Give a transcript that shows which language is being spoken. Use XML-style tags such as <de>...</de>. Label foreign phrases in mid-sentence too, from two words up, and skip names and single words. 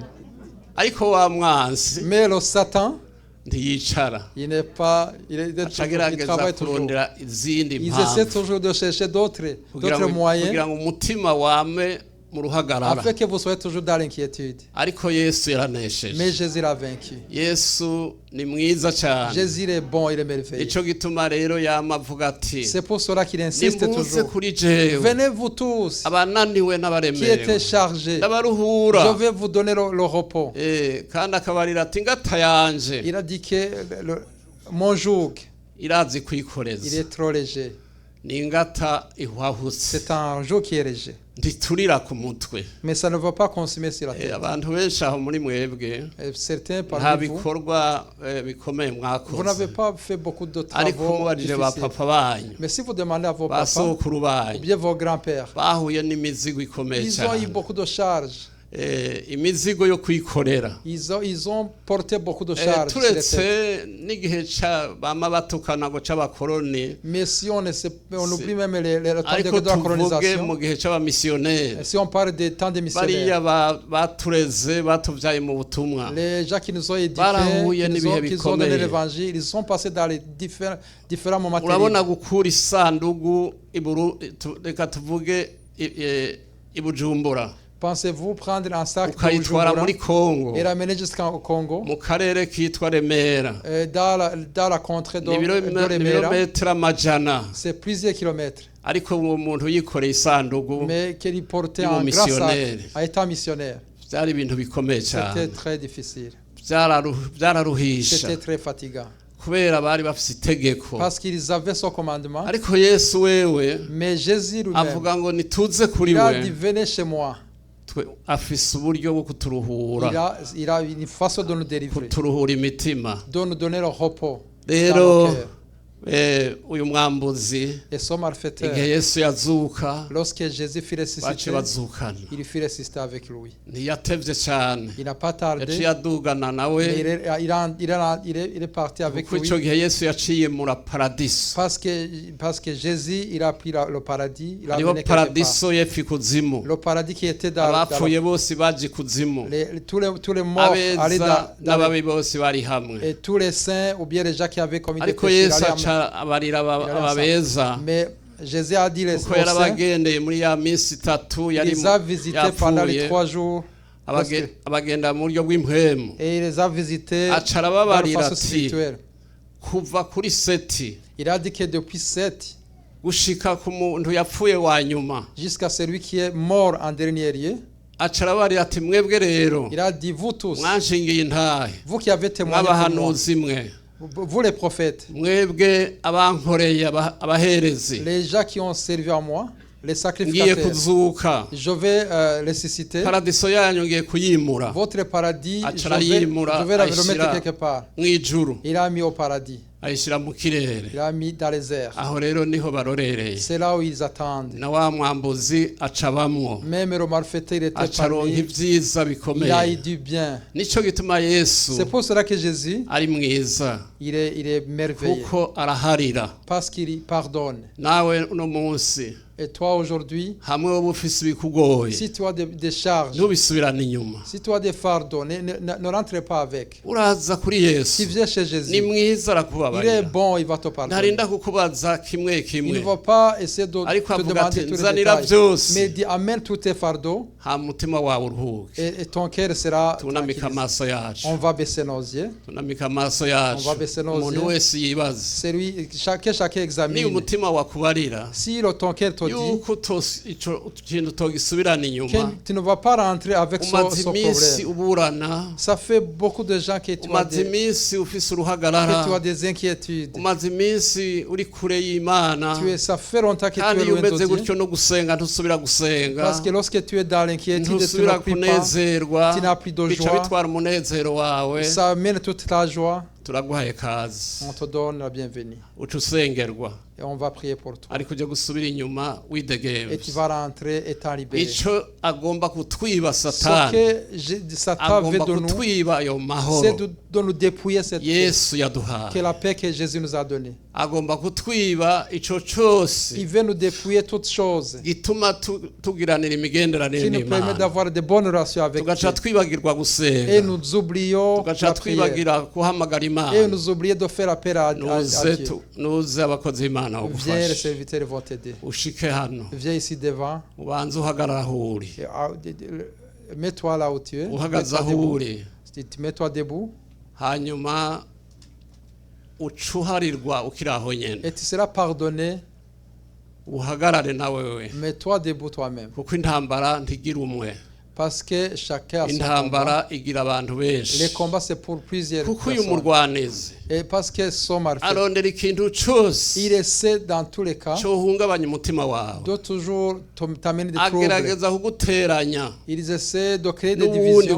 <rn>ariko wa mwansi</rn> <fr>Mais le Satan,</fr> <rn>ntiyicara</rn> <fr>il n'est pas, il</fr> <rn>acagerageza</rn> <fr>travaille toujours.</fr> <rn>kurondera izindi</rn> <fr>Ils essaient</fr> <rn>mpamvu</rn> <fr>toujours de chercher d'autres</fr> <rn>kugira</rn> <fr>moyens</fr> <rn>ngo umutima wame mu ruhagarara</rn> <fr>afin que vous soyez toujours dans l'inquiétude.</fr> <rn>ariko yesu</rn> <fr>Mais</fr> <rn>yaranesheje</rn> <fr>Jésus l'a vaincu.</fr> <rn>yesu ni mwiza cyane</rn> <fr>Jésus est bon, il est merveilleux.</fr> <rn>ico gituma rero yama avuga ati</rn> <fr>C'est pour cela qu'il insiste</fr> <rn>nimuze</rn> <fr>toujours.</fr> <rn>kuri jewe</rn> <fr>Venez vous tous</fr> <rn>abananiwe</rn> <fr>qui</fr> <rn>n'abaremerewe</rn> <fr>étaient chargés. Je</fr> <rn>ndabaruhura</rn> <fr>vais vous donner le repos.</fr> <rn>kandi akabarira ati ngata yanje</rn> <fr>Il a dit que mon joug,</fr> <rn>irazi</rn> <fr>il</fr> <rn>kwikoreza</rn> <fr>est trop léger.</fr> <rn>ni ingata ihwahutse</rn> <fr>C'est un joug qui est léger.</fr> <rn>ntiturira ku mutwe</rn> <fr>Mais ça ne va pas consumer sur la tête.</fr> <rn>abantu benshi aho muri mwebwe</rn> <fr>Et certains</fr> <rn>nta</rn> <fr>parmi vous,</fr> <rn>bikorwa bikomeye</rn> <fr>vous</fr> <rn>mwakoze</rn> <fr>n'avez pas fait beaucoup de</fr> <rn>ariko</rn> <fr>travaux</fr> <rn>mubajije ba</rn> <fr>difficiles.</fr> <rn>papa banyu</rn> <fr>Mais si vous demandez à vos</fr> <rn>ba</rn> <fr>papas,</fr> <rn>sokuru</rn> <fr>ou</fr> <rn>banyu</rn> <fr>bien vos grands-pères,</fr> <rn>bahuye n'imizigo ikomeye</rn> <fr>ils ont eu</fr> <rn>cyane</rn> <fr>beaucoup de charges.</fr> <rn>imizigo yo kwikorera</rn> <fr>Ils ont porté beaucoup de charges sur les</fr> <rn>turetse</rn> <fr>têtes.</fr> <rn>n'igihe bama batukana ngo c'abakoroni</rn> <fr>Mais si on oublie même le temps</fr> <rn>ariko</rn> <fr>de la</fr> <rn>tuvuge</rn> <fr>colonisation,</fr> <rn>mu gihe c'abamisiyoneri</rn> <fr>si on parle des temps des</fr> <rn>bariya</rn> <fr>missionnaires,</fr> <rn>batureze batuvyaye mu butumwa</rn> <fr>les gens qui nous ont éduqués,</fr> <rn>Barahuye</rn> <fr>qui</fr> <rn>n'ibihe</rn> <fr>nous ont donné</fr> <rn>bikomeye.</rn> <fr>l'évangile, ils sont passés dans les différents moments</fr> <rn>urabona</rn> <fr>terribles.</fr> <rn>gukura isandugu reka tuvuge i Bujumbura</rn> <fr>Pensez-vous prendre un sac de</fr> <rn>ukayitwara</rn> <fr>Bujumbura</fr> <rn>muri Kongo</rn> <fr>et ramener jusqu'au Congo,</fr> <rn>mu karere kitwa Remera</rn> <fr>dans la contrée de</fr> <rn>ni</rn> <fr>Remera?</fr> <rn>ibirometero amajana</rn> <fr>C'est plusieurs kilomètres.</fr> <rn>ariko uwo muntu yikoreye isandugu</rn> <fr>Mais qu'il portait Ils un vont grand sac missionnaire. à état missionnaire.</fr> <rn>byari ibintu bikomeye</rn> <fr>C'était</fr> <rn>cyane</rn> <fr>très difficile.</fr> <rn>byararuhisha</rn> <fr>C'était très fatigant.</fr> <rn>kubera bari bafise itegeko</rn> <fr>Parce qu'ils avaient son commandement.</fr> <rn>ariko Yesu wewe</rn> <fr>Mais Jésus lui-même,</fr> <rn>avuga ngo nituze kuri</rn> <fr>il a</fr> <rn>we</rn> <fr>dit venez chez moi.</fr> <rn>afise uburyo bwo kuturuhura</rn> <fr>Il a une façon de nous délivrer,</fr> <rn>kuturuhura imitima</rn> <fr>de nous donner le repos dans</fr> <rn>rero</rn> <fr>nos cœurs.</fr> <rn>uyu mwambuzi</rn> <fr>Et son malfaiteur,</fr> <rn>igihe Yesu yazuka</rn> <fr>lorsque Jésus fut</fr> <rn>bace</rn> <fr>ressuscité,</fr> <rn>bazukana</rn> <fr>il fut ressuscité avec lui.</fr> <rn>ntiyatevye cyane</rn> <fr>Il n'a pas</fr> <rn>yaciye</rn> <fr>tardé,</fr> <rn>adugana nawe</rn> <fr>mais il est parti avec</fr> <rn>kuko</rn> <fr>lui.</fr> <rn>ico gihe Yesu yaciye muri paradiso</rn> <fr>Parce que Jésus, il a pris le paradis, il a</fr> <rn>hariho</rn> <fr>amené quelque part.</fr> <rn>paradiso y'epfo ikuzimu</rn> <fr>Le paradis qui était dans</fr> <rn>abapfuye bose baje ikuzimu</rn> <fr>tous les morts allaient</fr> <rn>abeza</rn> <fr>dans</fr> <rn>n'ababi bose bari hamwe</rn> <fr>et tous les saints ou bien les gens qui avaient commis des</fr> <rn>ariko</rn> <fr>péchés.</fr> <rn>Yesu</rn> <fr>allaient</fr> <rn>aca abarira ababeza</rn> <fr>Mais Jésus a dit les</fr> <rn>kuko</rn> <fr>saints,</fr> <rn>yarabagendeye muri ya minsi itatu yari</rn> <fr>il les a visités pendant les 3 jours</fr> <rn>abagenda mu buryo bw'impwemu</rn> <fr>et il les a visités</fr> <rn>aca</rn> <fr>dans la</fr> <rn>arababarira</rn> <fr>façon</fr> <rn>ati</rn> <fr>spirituelle.</fr> <rn>kuva kuri seti</rn> <fr>Il a dit que depuis 7</fr> <rn>gushika ku muntu yapfuye wa nyuma</rn> <fr>jusqu'à celui qui est mort en dernier lieu,</fr> <rn>aca arabarira ati mwebwe rero</rn> <fr>il a dit vous tous,</fr> <rn>mwanshingiye intahe</rn> <fr>vous qui avez témoigné pour moi,</fr> <rn>mw'abahanuzi mwe</rn> <fr>vous les prophètes,</fr> <rn>mwebwe abankoreye abaherezi</rn> <fr>les gens qui ont servi à moi, les</fr> <rn>ngiye</rn> <fr>sacrificateurs,</fr> <rn>kuzuka</rn> <fr>je vais ressusciter.</fr> <rn>paradiso yanyu ngiye kuyimura</rn> <fr>Votre paradis,</fr> <rn>Aca</rn> <fr>je</fr> <rn>arayimura,</rn> <fr>vais le</fr> <rn>ayishira</rn> <fr>remettre quelque part.</fr> <rn>mw'ijuru</rn> <fr>Il a mis au paradis.</fr> <rn>ayishyira mu kirere</rn> <fr>Il l'a mis dans les airs.</fr> <rn>aho rero niho barorereye</rn> <fr>C'est là où ils attendent.</fr> <rn>na wa mwambuzi acabamwo</rn> <fr>Même le malfaiteur, il était</fr> <rn>acaronka</rn> <fr>parmi.</fr> <rn>ibyiza</rn> <fr>Il a eu</fr> <rn>bikomeye</rn> <fr>du bien.</fr> <rn>nicyo gituma yesu</rn> <fr>C'est pour cela que Jésus,</fr> <rn>ari mwiza</rn> <fr>il est merveilleux.</fr> <rn>kuko araharira</rn> <fr>Parce qu'il pardonne.</fr> <rn>nawe uno munsi</rn> <fr>Et toi aujourd'hui,</fr> <rn>hamwe wowe ufise ibikugoye</rn> <fr>si tu as des charges,</fr> <rn>ntubisubirane inyuma</rn> <fr>si tu as des fardeaux, ne rentre pas avec.</fr> <rn>uraza kuri yesu</rn> <fr>Si viens chez</fr> <rn>ni</rn> <fr>Jésus,</fr> <rn>mwiza</rn> <fr>il est</fr> <rn>arakubabarira</rn> <fr>bon, il va te pardonner.</fr> <rn>ntarinda kukubaza kimwe</rn> <fr>Il ne</fr> <rn>kimwe</rn> <fr>va pas essayer de</fr> <rn>ariko</rn> <fr>te</fr> <rn>avuga</rn> <fr>demander</fr> <rn>ati</rn> <fr>tous les</fr> <rn>nzanira</rn> <fr>détails.</fr> <rn>byose</rn> <fr>Mais dis, amène tous tes fardeaux</fr> <rn>ha mutima wawe uruhuke</rn> <fr>et ton cœur sera</fr> <rn>tunamike</rn> <fr>tranquille.</fr> <rn>amaso yacu</rn> <fr>On va baisser nos yeux.</fr> <rn>tunamike amaso</rn> <fr>On</fr> <rn>yacu</rn> <fr>va baisser nos</fr> <rn>umuntu</rn> <fr>yeux.</fr> <rn>wese yibaze</rn> <fr>Chacun</fr> <rn>niba</rn> <fr>examine.</fr> <rn>umutima wakubarira</rn> <fr>Si ton cœur te dit</fr> <rn>yuko ico kintu togisubirana inyuma</rn> <fr>que tu ne vas pas rentrer avec</fr> <rn>umaze</rn> <fr>son</fr> <rn>iminsi</rn> <fr>problème.</fr> <rn>uburana</rn> <fr>Ça fait beaucoup de gens que tu as</fr> <rn>umaze</rn> <fr>des,</fr> <rn>iminsi ufise</rn> <fr>que tu as</fr> <rn>uruhagarara</rn> <fr>des inquiétudes.</fr> <rn>umaze iminsi uri kure y'imana</rn> <fr>Ça fait longtemps que tu</fr> <rn>kandi</rn> <fr>es</fr> <rn>iyo</rn> <fr>loin de</fr> <rn>umeze</rn> <fr>Dieu.</fr> <rn>gutyo no gusenga ntusubira gusenga</rn> <fr>Parce que lorsque tu es dans l'inquiétude, tu</fr> <rn>ntusubira</rn> <fr>ne pries pas,</fr> <rn>kunezerwa</rn> <fr>tu n'as plus de</fr> <rn>bica</rn> <fr>joie.</fr> <rn>bitwara umunezero wawe</rn> <fr>Ça amène toute ta joie.</fr> <rn>turaguhaye kazi</rn> <fr>On te donne la bienvenue.</fr> <rn>uca usengerwa</rn> <fr>Et on va prier pour toi.</fr> <rn>ariko ujya gusubira inyuma</rn> <fr>Et tu</fr> <rn>widegemvye</rn> <fr>vas rentrer et t'en libérer.</fr> <rn>ico agomba kutwiba</rn> <fr>Ce</fr> <rn>satani</rn> <fr>que Satan veut</fr> <rn>agomba</rn> <fr>de nous,</fr> <rn>kutwiba ayo</rn> <fr>c'est</fr> <rn>mahoro</rn> <fr>de nous dépouiller cette paix.</fr> <rn>yesu</rn> <fr>Que</fr> <rn>yaduhaye</rn> <fr>la paix que Jésus nous a donnée.</fr> <rn>agomba kutwiba ico cose</rn> <fr>Il veut nous dépouiller toutes choses</fr> <rn>gituma tugiranira imigenderanire</rn> <fr>qui nous permet</fr> <rn>n'imana</rn> <fr>d'avoir de bonnes relations avec</fr> <rn>tugaca</rn> <fr>Dieu.</fr> <rn>twibagirwa</rn> <fr>Et</fr> <rn>gusenga</rn> <fr>nous oublions</fr> <rn>tugaca</rn> <fr>la prière.</fr> <rn>twibagira guhamagara</rn> <fr>Et</fr> <rn>imana</rn> <fr>nous oublions de faire appel à Dieu.</fr> <rn>nuze abakozi b'imana</rn> <fr>Viens, les</fr> <rn>bagufashe</rn> <fr>serviteurs vont t'aider.</fr> <rn>ushike hano</rn> <fr>Viens ici devant.</fr> <rn>ubanze uhagarara aho uri</rn> <fr>Et, mets-toi là où tu es.</fr> <rn>uhagaze</rn> <fr>Mets-toi</fr> <rn>aho</rn> <fr>debout.</fr> <rn>uri</rn> <fr>Mets-toi debout.</fr> <rn>hanyuma ucuharirwa ukiri aho nyene</rn> <fr>Et tu seras pardonné.</fr> <rn>uhagarare nawe wewe</rn> <fr>Mets-toi debout toi-même.</fr> <rn>kuko intambara ntigira umwe</rn> <fr>Parce que chacun a son combat.</fr> <rn>intambara igira abantu benshi</rn> <fr>Les combats, c'est pour plusieurs</fr> <rn>kuko uyu</rn> <fr>personnes.</fr> <rn>murwanizi</rn> <fr>Et parce que son malfait,</fr> <rn>arondera ikintu cose</rn> <fr>il essaie dans tous les cas</fr> <rn>cohungabanya umutima wawe</rn> <fr>de toujours t'amener des troubles.</fr> <rn>agerageza kuguteranya</rn> <fr>Ils essaient de créer des</fr> <rn>n'ubundi</rn> <fr>divisions</fr>